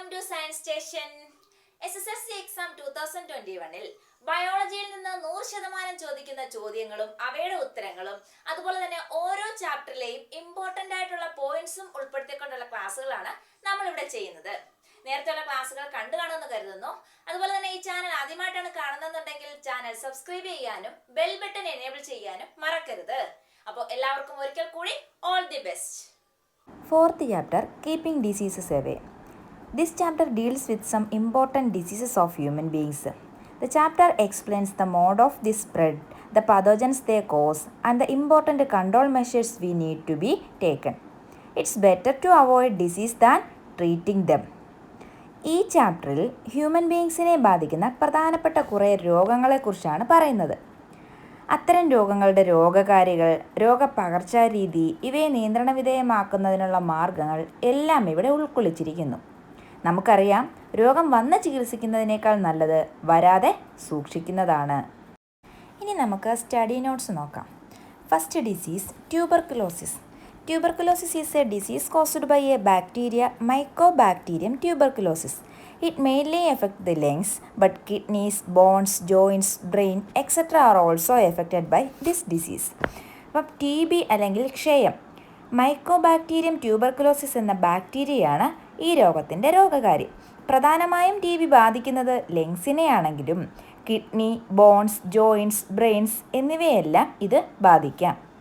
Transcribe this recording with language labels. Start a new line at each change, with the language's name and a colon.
Malayalam: Science station SSLC exam 2021-ൽ ബയോളജിയിൽ നിന്ന് 100% ചോദിക്കുന്ന ചോദ്യങ്ങളും അവയുടെ ഉത്തരങ്ങളും അതുപോലെ തന്നെ ഓരോ ചാപ്റ്ററിലെയും ഇമ്പോർട്ടന്റ് ആയിട്ടുള്ള പോയിന്റ്സും ഉൾപ്പെടുത്തിക്കൊണ്ടുള്ള ക്ലാസ്സുകളാണ് നമ്മൾ ഇവിടെ ചെയ്യുന്നത്. നേരത്തെയുള്ള ക്ലാസ്സുകൾ കണ്ടു കാണുമെന്ന് കരുതുന്നു. അതുപോലെ തന്നെ ഈ ചാനൽ ആദ്യമായിട്ടാണ് കാണുന്നതെന്നുണ്ടെങ്കിൽ ചാനൽ സബ്സ്ക്രൈബ് ചെയ്യാനും ബെൽ ബട്ടൺ എനേബിൾ ചെയ്യാനും മറക്കരുത്. അപ്പോൾ എല്ലാവർക്കും ഒരിക്കൽ കൂടി all the best.
English: Fourth chapter, Keeping Diseases Away. This chapter deals with some important diseases of human beings. The chapter explains the mode of this spread, the pathogens they cause, and the important control measures we need to be taken. It's better to avoid disease than treating them.
Malayalam: ഈ ചാപ്റ്ററിൽ human ബീയിങ്സിനെ ബാധിക്കുന്ന പ്രധാനപ്പെട്ട കുറേ രോഗങ്ങളെക്കുറിച്ചാണ് പറയുന്നത്. അത്തരം രോഗങ്ങളുടെ രോഗകാരികൾ, രോഗപകർച്ചാരീതി, ഇവയെ നിയന്ത്രണ വിധേയമാക്കുന്നതിനുള്ള മാർഗങ്ങൾ എല്ലാം ഇവിടെ ഉൾക്കൊള്ളിച്ചിരിക്കുന്നു. നമുക്കറിയാം, രോഗം വന്ന് ചികിത്സിക്കുന്നതിനേക്കാൾ നല്ലത് വരാതെ സൂക്ഷിക്കുന്നതാണ്. ഇനി നമുക്ക് സ്റ്റഡി നോട്ട്സ് നോക്കാം. First disease, tuberculosis.
English: Tuberculosis is a disease caused by a bacteria, Mycobacterium tuberculosis. It mainly affects the lungs, but kidneys, bones, joints, brain, etc. are also affected by this disease.
Malayalam: അപ്പം TB അല്ലെങ്കിൽ ക്ഷയം, mycobacterium tuberculosis എന്ന ബാക്ടീരിയയാണ് ഈ രോഗത്തിൻ്റെ രോഗകാരി. പ്രധാനമായും TB ബാധിക്കുന്നത് ലങ്സിനെയാണെങ്കിലും kidney, bones, joints, brains എന്നിവയെല്ലാം ഇത് ബാധിക്കാം.